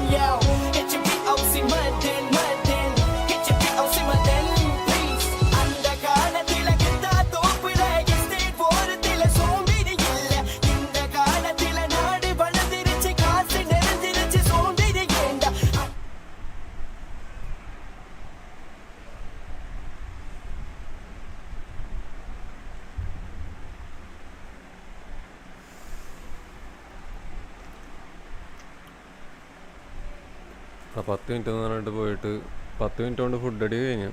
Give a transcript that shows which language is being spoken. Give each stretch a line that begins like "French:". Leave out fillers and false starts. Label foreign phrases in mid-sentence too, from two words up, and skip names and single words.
English: HBOC Monday, HBOC Monday, please.
Tamil: அந்த காலத்துல கிட்டா தோப்புல எஸ்டேட் போறதுல சோம்பேறி இல்ல. இந்த காலத்துல நாடு வளர்ந்துருச்சு, காசு நிறைஞ்சிருச்சு, சோம்பேறி ஏண்டா?
Malayalam: ആ 10 മിനിറ്റ് എന്ന് പറഞ്ഞിട്ട് പോയിട്ട് 10 മിനിറ്റ് കൊണ്ട് ഫുഡ് അടി കഴിഞ്ഞു.